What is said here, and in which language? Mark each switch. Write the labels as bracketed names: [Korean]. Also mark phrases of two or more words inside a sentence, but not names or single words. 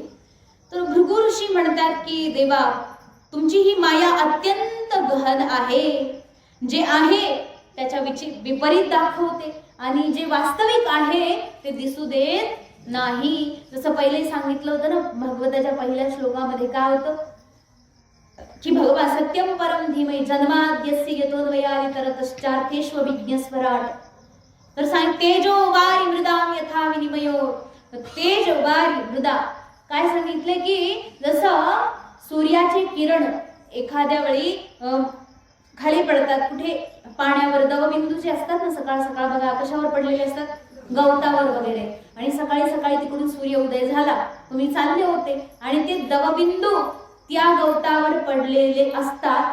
[Marathi] तर भृगु ऋषी म्हणतात की देवा, तुमची ही माया अत्यंत गहन आहे. जे आहे त्याच्या विपरीत दाखवते आणि जे वास्तविक आहे ते दिसू देत नाही. जसं पहिले सांगितलं होतं ना, भागवताच्या पहिल्या श्लोकामध्ये काय होतं की भगवान [Sanskrit] सत्यम परम धीमहि जन्माद्यस्य यतोन्वयादितरतश्चार्थेष्व विज्ञस्वराट. तर सांग तेजो वारी मृदाम यथा विनिमयो. तेज वारी मृदा [Marathi] काय सांगितले की जसं सूर्याचे किरण एखाद्या वेळी खाली पडतात, कुठे? पाण्यावर. दवबिंदू जे असतात ना, सकाळ सकाळ बघा कशावर पडलेले असतात? गवतावर वगैरे. आणि सकाळी सकाळी तिकडून सूर्य उदय झाला, तुम्ही चालले होते आणि ते दवबिंदू त्या गवतावर पडलेले असतात.